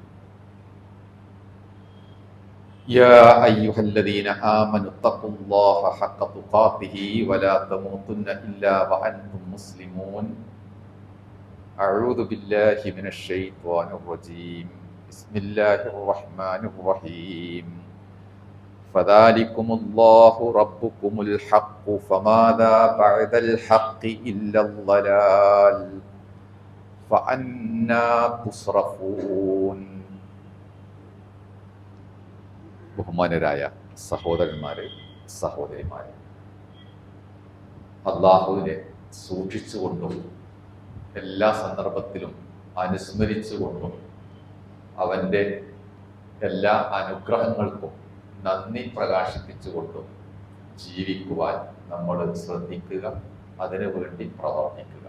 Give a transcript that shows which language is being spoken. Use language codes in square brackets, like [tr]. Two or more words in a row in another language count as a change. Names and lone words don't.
[ar] يا أيها الذين آمنوا اتقوا الله حق تقاته ولا تموتن إلا وأنتم مسلمون أعوذ بالله من الشيطان الرجيم بسم الله الرحمن الرحيم فذلكم الله ربكم الحق فماذا بعد الحق إلا الضلال فأنا تصرفون [ml] ബഹുമാനരായ സഹോദരന്മാരെ സഹോദരിമാരെ, അള്ളാഹുവിനെ സൂക്ഷിച്ചുകൊണ്ടും എല്ലാ സന്ദർഭത്തിലും അനുസ്മരിച്ചുകൊണ്ടും അവൻ്റെ എല്ലാ അനുഗ്രഹങ്ങൾക്കും നന്ദി പ്രകാശിപ്പിച്ചുകൊണ്ടും ജീവിക്കുവാൻ നമ്മൾ ശ്രദ്ധിക്കുക, അതിനു വേണ്ടി പ്രവർത്തിക്കുക.